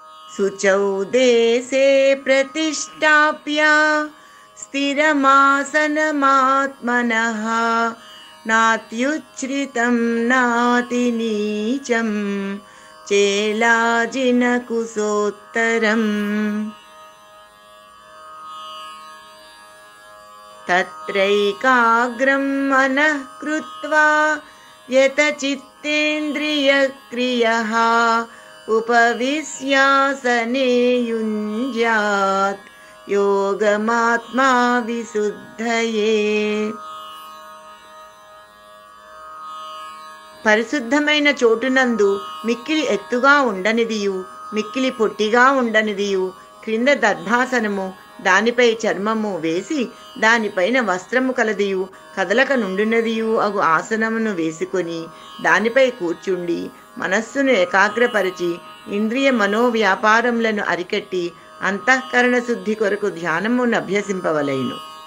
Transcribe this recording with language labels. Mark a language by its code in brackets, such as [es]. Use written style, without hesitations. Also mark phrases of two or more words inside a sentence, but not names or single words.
[sa] शुचौ देशे प्रतिष्ठाप्य स्थिरमासनमात्मनः नात्युच्छ्रितं नातिनीचं चेलाजिनकुशोत्तरम् तत्रैकाग्रं मनः कृत्वा यतचित्तेन्द्रियक्रियः उपविश्यासने युञ्ज्यात् योगमात्मा विशुद्धये। [te] పరిశుద్ధమైన చోటునందు మిక్కిలి ఎత్తుగా ఉండనిదియు మిక్కిలి పొట్టిగా ఉండనిదియు క్రింద దర్భాసనము దానిపై చర్మము వేసి దానిపైన వస్త్రము కలదియు కదలక నుండినదియు అగు ఆసనమును వేసుకొని దానిపై కూర్చుండి మనస్సును ఏకాగ్రపరిచి ఇంద్రియ మనోవ్యాపారములను అరికట్టి అంతఃకరణ శుద్ధి కొరకు ధ్యానమును అభ్యసింపవలెను.